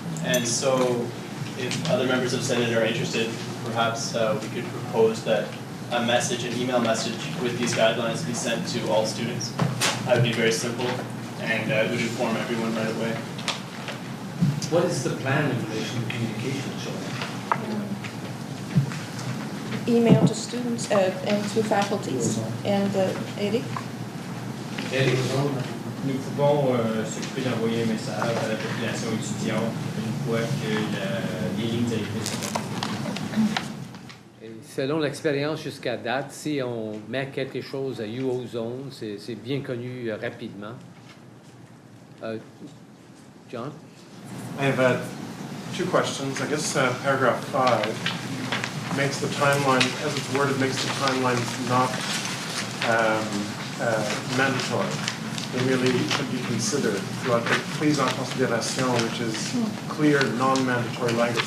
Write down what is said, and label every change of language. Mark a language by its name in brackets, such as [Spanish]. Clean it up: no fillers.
[English] And so, if other members of Senate are interested, perhaps we could propose that a message, an email message with these guidelines be sent to all students. That would be very simple, and it would inform everyone right away. What is the plan in relation to communication, Joanne? Email to students and to faculties. And Eric? [French] Nous pouvons s'occuper d'envoyer un message à la population étudiante une fois que les lignes directrices sont Et selon l'expérience jusqu'à date, si on met quelque chose à uOZone, c'est bien connu rapidement. [English] John? I have 2 questions. I guess paragraph 5 makes the timeline, as it's worded, makes the timeline not mandatory. They really should be considered throughout the [French] prise en considération, [English] which is clear, non-mandatory language.